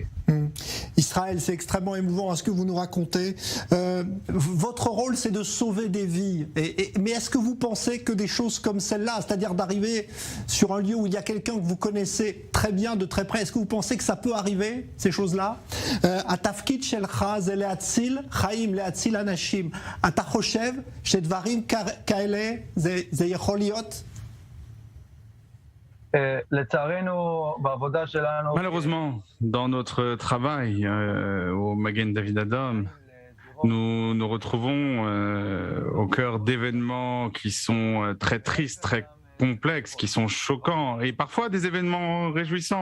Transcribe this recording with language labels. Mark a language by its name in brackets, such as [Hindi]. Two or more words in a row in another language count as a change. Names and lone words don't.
[French] Israël, c'est extrêmement émouvant ce que vous nous racontez. Votre rôle, c'est de sauver des vies. Mais est-ce que vous pensez que des choses comme celle-là, c'est-à-dire d'arriver sur un lieu où il y a quelqu'un que vous connaissez très bien, de très près, est-ce que vous pensez que ça peut arriver, ces choses-là? [Hebrew] התפקיד שלך זה להציל חיים, להציל אנשים. אתה חושב שדברים כאלה זה יכול להיות? [French] Malheureusement, dans notre travail au Magen David Adom, nous nous retrouvons au cœur d'événements qui sont très tristes, très complexes, qui sont choquants et parfois des événements réjouissants.